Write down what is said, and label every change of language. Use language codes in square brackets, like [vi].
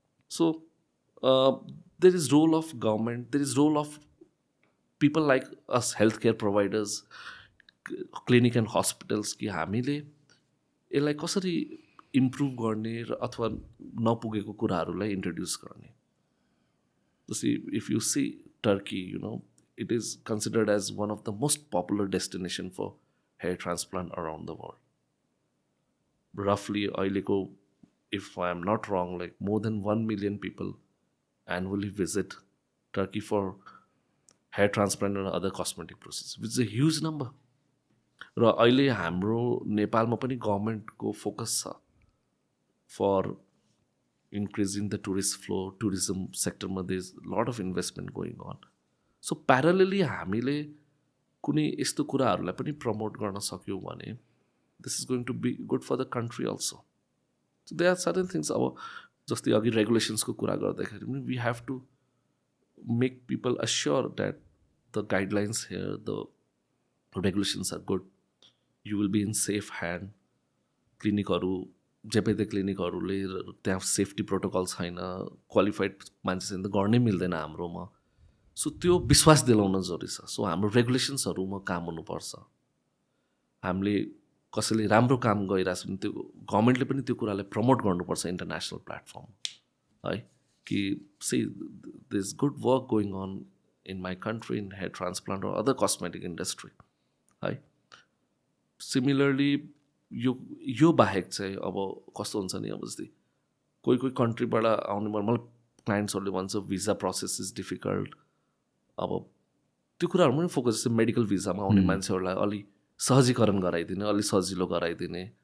[en] so there is role of government, there is role of people like us health care providers, clinic and hospitals, [ne] कि हामीले यसलाई कसरी improve गर्ने र अथवा नपुगेको कुराहरूलाई इन्ट्रोड्युस गर्ने. [en] जस्तै if you see Turkey, you know, it is considered as one of the most popular destination for hair transplant around the world. Roughly, if I am not wrong, like more than 1 million people annually visit Turkey for hair transplant and other cosmetic procedures, which is a huge number. [ne] र अहिले हाम्रो नेपालमा पनि गभर्मेन्टको focus छ for [en] increasing the tourist flow, tourism sector. There is a lot of investment going on. [ne] So प्यारलली हामीले कुनै यस्तो कुराहरूलाई पनि प्रमोट गर्न सक्यौँ भने [en] This is going to be good for the country also. So they are certain things. [ne] अब जस्तै अघि रेगुलेसन्सको कुरा गर्दाखेरि पनि [en] We have to make people assure that the guidelines here, the regulations are good, you will be in safe hand. [ne] क्लिनिकहरू जेपेते क्लिनिकहरूले त्यहाँ safety protocol छैन, qualified मान्छेसँग त गर्नै मिल्दैन हाम्रोमा. सो त्यो विश्वास दिलाउन जरुरी छ. सो हाम्रो रेगुलेसन्सहरूमा काम हुनुपर्छ. हामीले कसैले राम्रो काम गरिरहेछ भने त्यो गभर्मेन्टले पनि त्यो कुरालाई प्रमोट गर्नुपर्छ इन्टरनेसनल प्लेटफर्म, है. [en] कि see this good work going on in my country in hair transplant र other cosmetic industry, है. [ne] सिमिलरली यो बाहेक चाहिँ अब कस्तो हुन्छ नि, अब जस्तै कोही कन्ट्रीबाट आउने मलाई क्लाइन्ट्सहरूले भन्छ भिजा प्रोसेस इज डिफिकल्ट. अब त्यो कुराहरू पनि फोकस, जस्तै मेडिकल भिजामा आउने मान्छेहरूलाई अलि सहजीकरण गराइदिने, अलि सजिलो गराइदिने.